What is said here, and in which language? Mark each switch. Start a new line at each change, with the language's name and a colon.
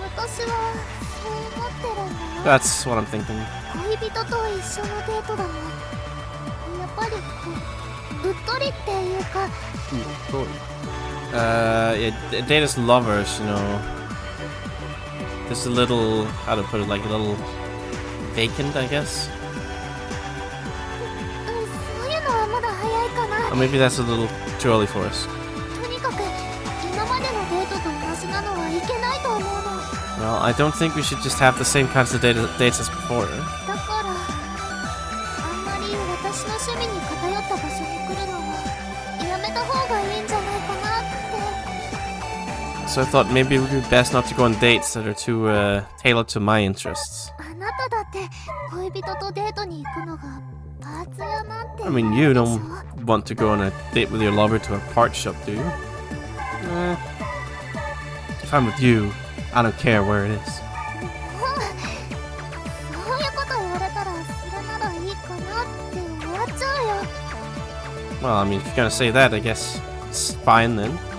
Japanese: 私はそう思ってるんだよ。
English: That's what I'm thinking.
Japanese: 恋人と一緒のデートだもん。やっぱりこううっとりっていうか。
English: Yeah, date as lovers, Just a little, how to put it, like a little vacant, I guess.
Japanese: そういうのはまだ早いかな。
English: Or maybe that's a little too early for us.
Japanese: とにかく今までのデートと同じなのはいけないと思うの。
English: Well, I don't think we should just have the same kinds of dates as before.
Japanese: だからあんまり私の趣味に偏った場所に来るのはやめた方がいいんじゃないかなって。
English: So I thought maybe it would be best not to go on dates that are too tailored to my interests.
Japanese: あなただって恋人とデートに行くのがパーツ屋なんて
English: I mean, you don't want to go on a date with your lover to a part shop, do you? If I'm with you, I don't care where it is.
Japanese: そういうこと言われたらそれならいいかなって終わっちゃうよ。
English: Well, I mean, if you're gonna say that, I guess it's fine then.